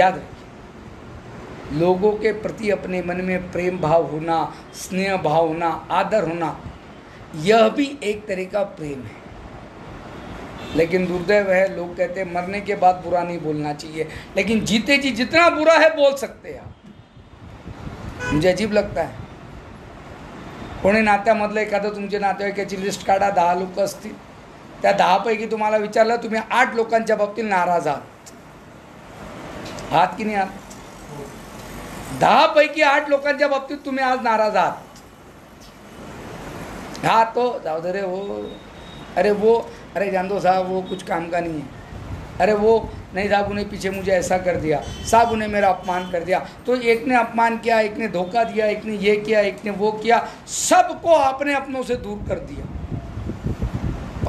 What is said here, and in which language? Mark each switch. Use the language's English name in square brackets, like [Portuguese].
[Hindi] याद रखिए, लोगों के प्रति अपने मन में प्रेम भाव होना, स्नेह भाव होना, आदर होना, यह भी एक तरह का प्रेम है। लेकिन दुर्दैव है, लोग कहते हैं मरने के बाद बुरा नहीं बोलना चाहिए, लेकिन जीते जी जितना बुरा है बोल सकते हैं आप। मुझे अजीब लगता है, [Marathi] कोणी नात्यामधलं एखादं तुमच्या नातेवाईकाची लिस्ट काढा, 10 लोक असतील, त्या 10 पैकी तुम्हाला विचारलं, तुम्ही 8 लोकांच्या बाबतीत नाराज आहात की नाही आहात? 10 पैकी 8 लोकांच्या बाबतीत तुम्ही आज नाराज आहात। [Hindi] हाँ तो जाओ दे, अरे वो अरे जान दो साहब, वो कुछ काम का नहीं है। अरे वो नहीं साहब, उन्हें पीछे मुझे ऐसा कर दिया, साहब उन्हें मेरा अपमान कर दिया। तो एक ने अपमान किया, एक ने धोखा दिया, एक ने ये किया, एक ने वो किया, सबको आपने अपनों से दूर कर दिया।